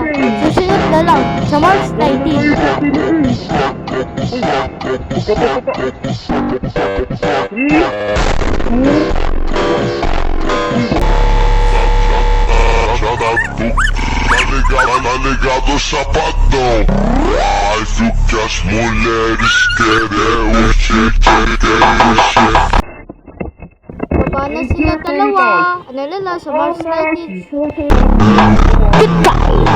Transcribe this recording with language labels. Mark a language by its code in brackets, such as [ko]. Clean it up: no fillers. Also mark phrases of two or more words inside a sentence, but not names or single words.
[tl] Susunod na lang. Sa March 19. [pt] Ligado sa padrão. Mas o que as mulheres querem é o che. [tl] Baba na sila dalawa. Ano na lang sa March 19. Goodbye!